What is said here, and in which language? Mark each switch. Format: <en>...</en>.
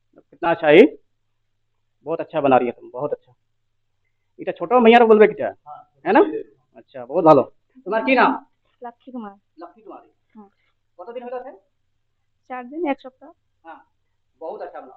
<hi>कितना अच्छा है, बहुत अच्छा बना रही है तुम, बहुत अच्छा।</hi> <bn>এটা ছোট মেয়ার বলবে কিটা, है ना?</bn> <hi>अच्छा बहुत ভালো।</hi> <bn>তোমার কি নাম? লক্ষ্মী কুমার। লক্ষ্মী কুমারী। হ্যাঁ। কতদিন হলো আছে? 4 দিন 1 সপ্তাহ। হ্যাঁ बहुत अच्छा बना।</bn>